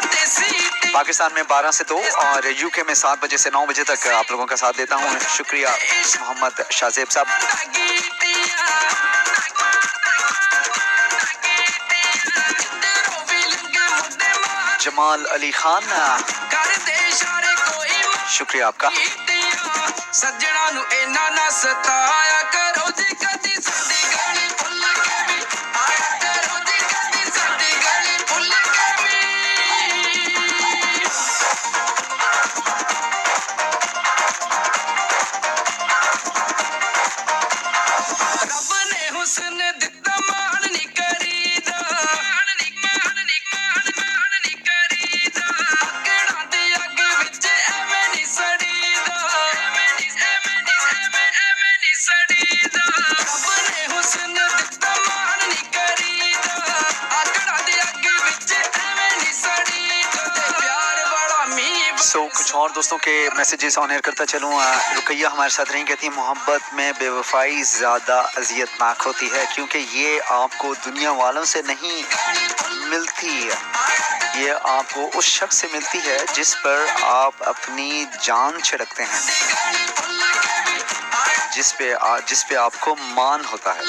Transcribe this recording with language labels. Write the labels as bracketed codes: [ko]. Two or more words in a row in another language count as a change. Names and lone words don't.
[ur] پاکستان میں 12 سے 2 اور یو کے میں 7 بجے سے 9 بجے تک آپ لوگوں کا ساتھ دیتا ہوں. شکریہ محمد شاہ زیب صاحب. جمال علی خان شکریہ آپ کا. [pa] سجنا نو اینا نہ ستایا کرو جی کدی ساڈی گالی بھول کے بھی آیا کرو جی کدی ساڈی گالی بھول کے بھی. رب نے حسن دتا مان نہیں کریدا. مان نہیں کریدا. اکڑاں دی اگ وچ ایویں نہیں سڑیدا. رب نے حسن دتا مان نہیں کریدا. اکڑاں دی اگ وچ ایویں نہیں سڑیدا. پیار بڑا میوہ. [ur] سو کچھ اور دوستوں کے میسیجز [en] on air [ur] کرتا چلوں. رقیہ ہمارے ساتھ رہیں. کہتی ہیں محبت میں بے وفائی زیادہ اذیت ناک ہوتی ہے کیونکہ یہ آپ کو دنیا والوں سے نہیں ملتی. یہ آپ کو اس شخص سے ملتی ہے جس پر آپ اپنی جان چھڑکتے ہیں, جس پہ آپ کو مان ہوتا ہے.